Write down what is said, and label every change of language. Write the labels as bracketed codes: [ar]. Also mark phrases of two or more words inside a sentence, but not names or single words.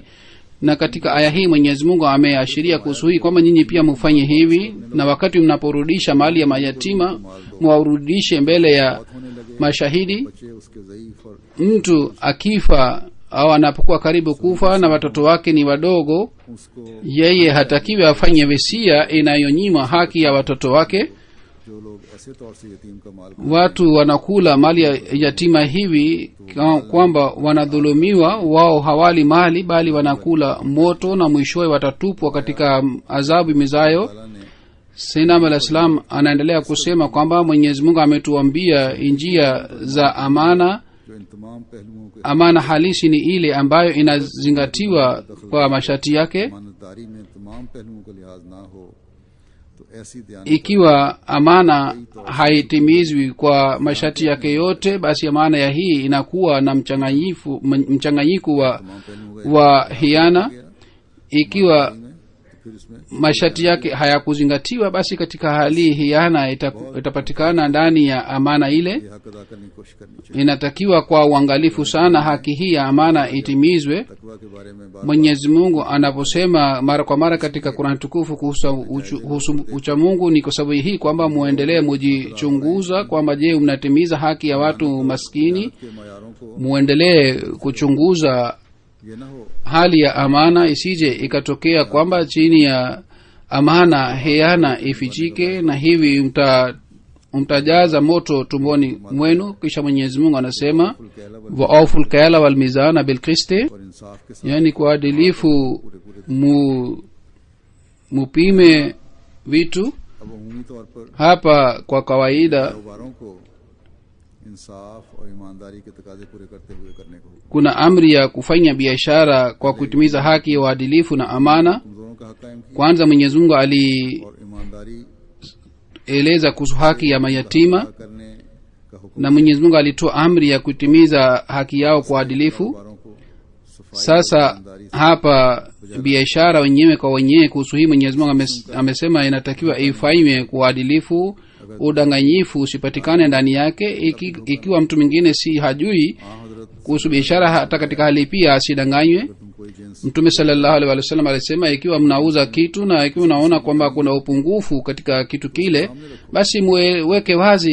[sw] Na katika aya hii Mwenyezi Mungu ameashiria kuhusu hii kwamba nyinyi pia mfanye hivi, na wakati mnaporudisha mali ya mayatima muwarudishe mbele ya mashahidi. [ur] بچے اس کے ضعیف اور [sw] Mtu akifa au anapokuwa karibu kufa na watoto wake ni wadogo, [ur] उसको [sw] yeye hatakiwi afanye wesia inayonyima haki ya watoto wake. [ur] جو لوگ ایسے طور سے یتیم کا مال [sw] Watu wanakula mali ya yatima hivi kwamba wanadhulumiwa, wao hawali mali bali wanakula moto, na mwishowe watatupwa katika adhabu mizayo. [ur] تعالیٰ نے [sw] Sayyidina al-Islam anaendelea kusema kwamba Mwenyezi Mungu ametuambia njia za amana. [ur] جو ان تمام پہلوؤں کے [sw] Amana halisi ni ile ambayo inazingatiwa kwa masharti yake. [ur] مانداری میں تمام پہلوؤں کا لحاظ نہ ہو تو ایسی دیانت [sw] Ikiwa amana haitimizwi kwa masharti yake yote, basi amana ya hii inakuwa na mchanganyiko wa, [ur] تمام پہلوؤں کا [sw] wa hiana. Ikiwa [ur] میں تو پھر اس میں [sw] masharti yake hayakuzingatiwa, basi katika hali hiana itapatikana ndani ya amana ile. [ur] یہ حق ادا کرنے کی کوشش کرنی چاہیے. [sw] Inatakiwa kwa uangalifu sana haki hii ya amana itimizwe. [ur] تقویٰ کے بارے میں بات [sw] Mwenyezi Mungu anaposema mara kwa mara katika Qur'an tukufu kuhusu ucha Mungu, ni kwa sababu hii kwamba muendelee mujichunguza kwamba je mnatimiza haki ya watu maskini, [ur] کے معیاروں کو [sw] muendelee kuchunguza [ur] یہ نہ ہو [sw] hali ya amana, isije ikatokea kwamba chini ya amana hiana ifichike, na hivi mtajaza moto tumboni mwenu. Kisha Mwenyezi Mungu anasema फुल कहला [ar] وأوفوا الكيل والميزان بالقسط, [ur] اور انصاف کے ساتھ [sw] yani kwa adilifu mupime vitu. [ur] اب عمومی طور پر [sw] Hapa kwa kawaida [ur] کاروباروں کو انصاف اور ایمانداری کے تقاضے پورے کرتے ہوئے کرنے کو حکم. [sw] kuna amri ya kufanya biashara kwa kutimiza haki ya uadilifu na amana. [ur] کمزوروں کا حق قائم کیا [sw] Kwanza Mwenyezi Mungu alieleza [ur] اور ایمانداری [sw] kuhusu haki ya mayatima, [ur] ادا کرنے کا حکم. [sw] na Mwenyezi Mungu alitoa amri ya kutimiza haki yao kwa uadilifu. [ur] کاروباروں کو صفائی [sw] Sasa [ur] اور ایمانداری سے [sw] hapa biashara wenyewe kwa wenyewe, kuhusu hii Mwenyezi Mungu amesema inatakiwa ifanywe kwa uadilifu, udanganyifu usipatikane ndani yake. Ikiwa mtu mwingine si hajui [ur] ہاں حضرت [sw] kuhusu biashara, hata katika hali pia asidanganywe. [ur] تم کوئی جنس [sw] Mtume [ar] صلى الله عليه وسلم [sw] alisema, ikiwa mnauza kitu na ikiwa unaona kwamba kuna upungufu katika kitu kile, basi muweke wazi